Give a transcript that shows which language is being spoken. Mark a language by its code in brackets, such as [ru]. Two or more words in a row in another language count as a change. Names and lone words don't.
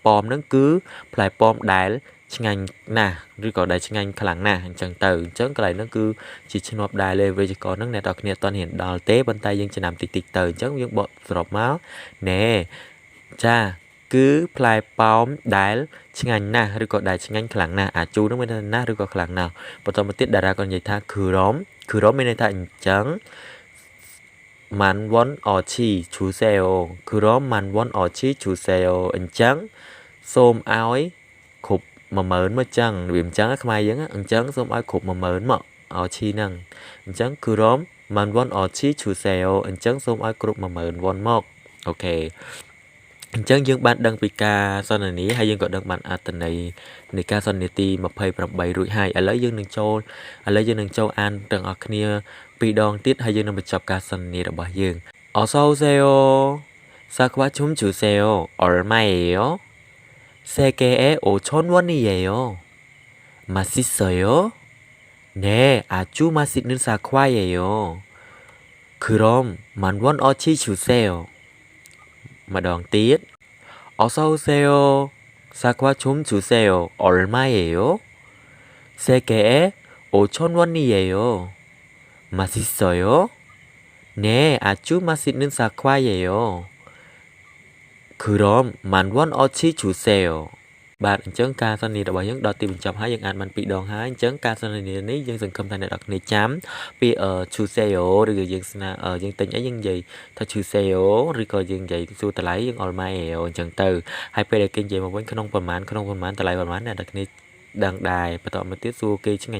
[km] ប៉ោមហ្នឹងគឺផ្លែប៉ោមដែលឆ្ងាញ់ណាស់ឬក៏ដែលឆ្ងាញ់ខ្លាំងណាស់អញ្ចឹងទៅអញ្ចឹងកន្លែងហ្នឹងគឺជាឆ្នាប់ដែលវេយ្យាករណ៍ហ្នឹងអ្នកនរគ្នាអត់ទាន់ហ៊ានដល់ទេប៉ុន្តែយើងចំណាំតិចទៅអញ្ចឹងយើងបកសរុបមកណែចាគឺផ្លែប៉ោមដែលឆ្ងាញ់ណាស់ឬក៏ដែលឆ្ងាញ់ខ្លាំងណាស់អាជូហ្នឹងមានន័យថាណាស់ឬក៏ខ្លាំងណាស់បន្តមកទៀតតារាក៏និយាយថាគឺរ៉មមានន័យថាអញ្ចឹង [ko] 10,000원어치 주세요. 그럼 10,000원어치 주세요. [km] អញ្ចឹងសូមឲ្យគ្រប់10000មកចឹងវាអញ្ចឹងខ្មែរយើងអញ្ចឹងសូមឲ្យគ្រប់10000មកអឈីហ្នឹងអញ្ចឹង [ko] 그럼 10,000원어치 주세요. [km] អញ្ចឹងសូមឲ្យគ្រប់10000 វ៉ុនមកអូខេអញ្ចឹងយើងបានដឹងពីការសន្ទនាហើយយើងក៏ដឹងបានអត្ថន័យនៃការសន្ទនាទី28រួចហើយឥឡូវយើងនឹងចូលអានទាំងអស់គ្នាពីរដងទៀតហើយយើងនឹងបញ្ចប់ការសន្ទនារបស់យើង [ko] 어서 오세요 사과 좀 주세요 얼마예요? 3개에 5,000원이에요 맛있어요? 네 아주 맛있는 사과예요 그럼 10,000원어치 주세요 마당 띠 어서 오세요. 사과 좀 주세요. 얼마예요? 3개에 5,000원이에요. 맛있어요? 네, 아주 맛있는 사과예요. 그럼 10,000원어치 주세요. [km] បាទអញ្ចឹងការសន្ទនារបស់យើងដល់ទីបញ្ចប់ហើយយើងអានបានពីរដងហើយអញ្ចឹងការសន្ទនានេះយើងសង្ឃឹមថាអ្នកនរគ្នាចាំពីChuseo ឬក៏យើងស្នើយើងទិញអីយើងនិយាយថាChuseo ឬក៏យើងនិយាយសួរតម្លៃយើង Olmaeo អញ្ចឹងទៅហើយពេលដែលគេនិយាយមកវិញក្នុងប្រមាណតម្លៃប្រមាណអ្នកនរគ្នាដឹងដែរបន្តមកទៀតសួរគេឆ្ងាញ់